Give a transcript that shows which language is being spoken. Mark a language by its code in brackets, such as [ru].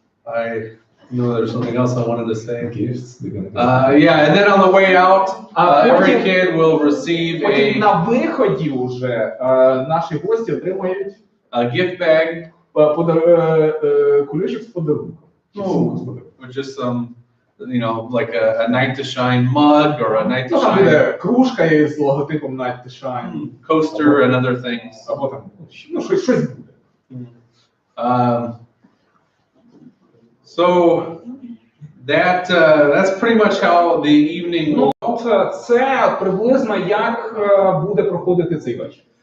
[en] I know there's something else I wanted to say. Yeah, and then on the way out, every kid will receive [uk] на виході уже наші гості отримають [en] a gift bag, [uk] кулечок з подарунком. [en] just some, like a Night to Shine mug or a Night to Shine [uk] кружка із логотипом Night to Shine, [en] coaster and other things. [uk] Або там, щось буде. [en] So that's pretty much how the evening will go. [uk] Це приблизно як буде проходити цей вечір.